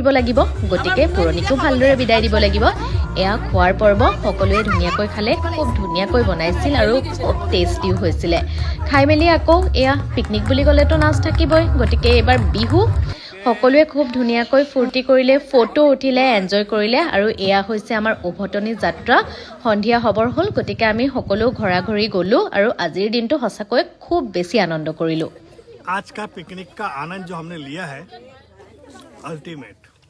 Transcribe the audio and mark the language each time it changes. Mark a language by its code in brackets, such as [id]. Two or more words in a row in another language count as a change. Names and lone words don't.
[as] লাগিব গতিকে পুৰণিকো ভালদৰে বিদায় দিব লাগিব এয়া খোৱাৰ পৰ্ব সকলোৱে ধুনীয়াকৈ খালে খুব ধুনীয়াকৈ বনাইছিল আৰু খুব টেষ্টিও হৈছিলে খাই মেলি আকৌ এয়া পিকনিক বুলি ক'লেতো নাচ থাকিবই গতিকে এইবাৰ বিহু সকলোৱে খুব ধুনীয়াকৈ ফূৰ্তি কৰিলে ফটো উঠিলে এনজয় কৰিলে আৰু এয়া হৈছে আমাৰ উভতনি যাত্ৰা সন্ধিয়া হবৰ হ'ল গতিকে আমি সকলো ঘৰা-ঘৰি গ'লোঁ আৰু আজিৰ দিনটো সঁচাকৈ খুব বেছি আনন্দ কৰিলোঁ [hi] आज का पिकनिक का आनंद जो हमने लिया है अल्टीमेट